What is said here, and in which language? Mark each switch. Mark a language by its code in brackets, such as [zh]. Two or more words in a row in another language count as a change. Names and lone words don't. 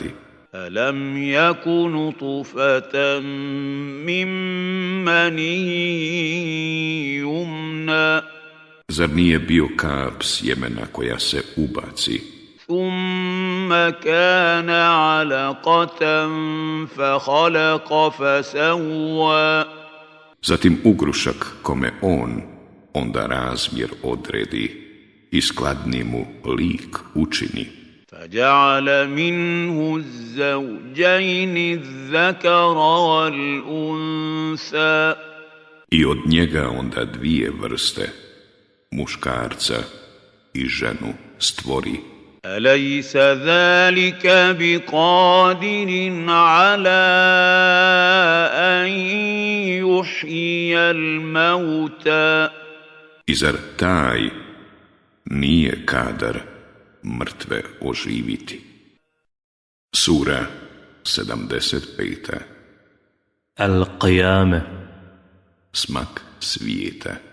[ar] ألم يك نطفة من مني يمنى [bs] Zar nije bio kap sjemena koja se ubaci, [ar] ثم كان علقة فخلق فسوى [bs] zatim ugrušak kome on onda razmjer odredi i skladni mu lik učini, [ar] فجعل منه الزوجين الذكر والأنثى [bs] i od njega onda dvije vrste, muškarca i ženu stvori. [ar] أليس ذلك بقادر على أن يحيي الموتى [bs] I zar taj nije kadar mrtve oživiti? Sura 75. [ar] القيامة [bs] Smak svijeta.